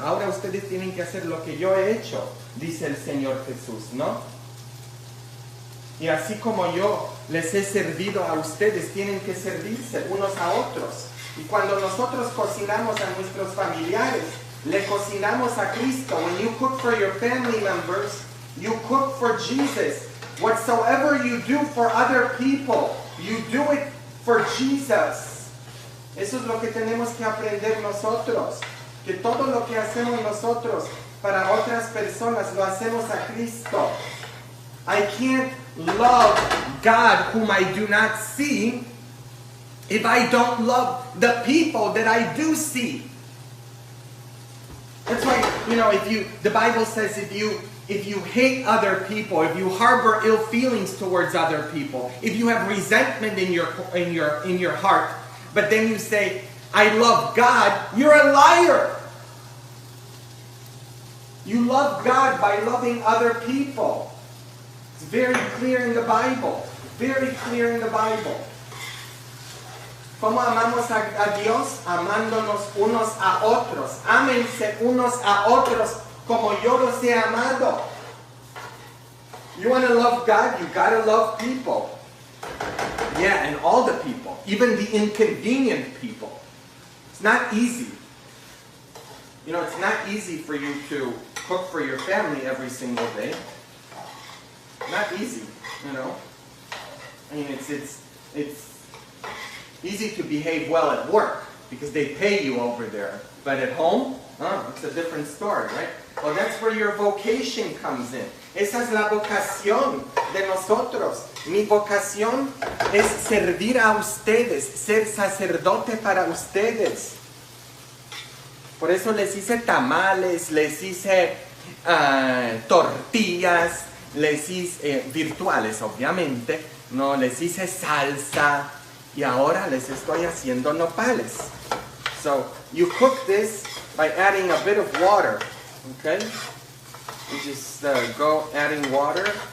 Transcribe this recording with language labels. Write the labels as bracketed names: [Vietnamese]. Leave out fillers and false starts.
[Spanish] Ahora ustedes tienen que hacer lo que yo he hecho, dice el Señor Jesús, ¿no? Y así como yo les he servido a ustedes, tienen que servirse unos a otros. Y cuando nosotros cocinamos a nuestros familiares, le cocinamos a Cristo. [English] When you cook for your family members, you cook for Jesus. Whatsoever you do for other people, you do it for Jesus. Eso es lo que tenemos que aprender nosotros. Que todo lo que hacemos nosotros para otras personas lo hacemos a Cristo. I can't love God whom I do not see if I don't love the people that I do see. That's why, the Bible says if you hate other people, if you harbor ill feelings towards other people, if you have resentment in your heart, but then you say, I love God, you're a liar. You love God by loving other people. It's very clear in the Bible. Very clear in the Bible. [Spanish] ¿Cómo amamos a Dios? Amándonos unos a otros. Ámense unos a otros como yo los he amado. [English] You want to love God? You got to love people. Yeah, and all the people. Even the inconvenient people. It's not easy. It's not easy for you to cook for your family every single day. Not easy, I mean, it's easy to behave well at work because they pay you over there. But at home, it's a different story, right? Well, that's where your vocation comes in. [Spanish] Esa es la vocación de nosotros. Mi vocación es servir a ustedes, ser sacerdote para ustedes. Por eso les hice tamales, les hice tortillas, les hice virtuales, obviamente, no, les hice salsa y ahora les estoy haciendo nopales. [English] So you cook this by adding a bit of water, okay? You just go adding water.